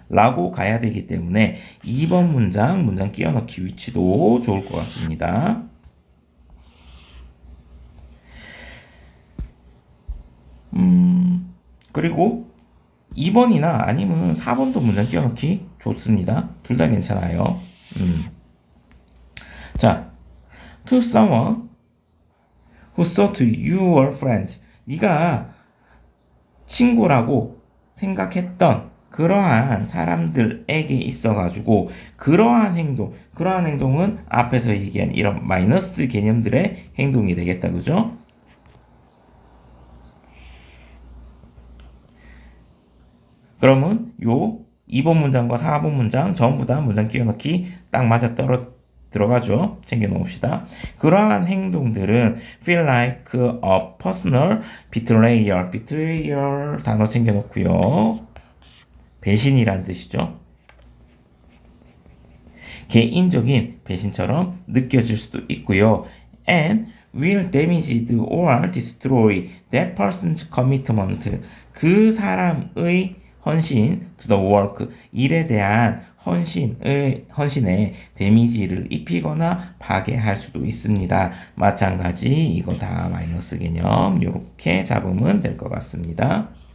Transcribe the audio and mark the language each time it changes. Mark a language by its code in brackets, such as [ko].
[ko] 라고 가야 되기 때문에 2번 문장 끼워 넣기 위치도 좋을 것 같습니다. 그리고 2번이나 아니면 4번도 문장 끼워 넣기 좋습니다. 둘 다 괜찮아요. [en] 자, to someone who thought you were friends. [ko] 네가 친구라고 생각했던 그러한 사람들에게 있어가지고 그러한 행동은 앞에서 얘기한 이런 마이너스 개념들의 행동이 되겠다, 그죠? 그러면 요 2번 문장과 4번 문장 전부 다 문장 끼워 넣기 딱 맞아 들어가죠. 챙겨 놓읍시다. 그러한 행동들은 [en] feel like a personal betrayal. [ko] betrayal 단어 챙겨 놓고요. 배신이란 뜻이죠. 개인적인 배신처럼 느껴질 수도 있고요. [en] and will damage or destroy that person's commitment. [ko] 그 사람의 헌신 [en] to the work. [ko] 일에 대한 헌신에 데미지를 입히거나 파괴할 수도 있습니다. 마찬가지 이거 다 마이너스 개념 이렇게 잡으면 될 것 같습니다.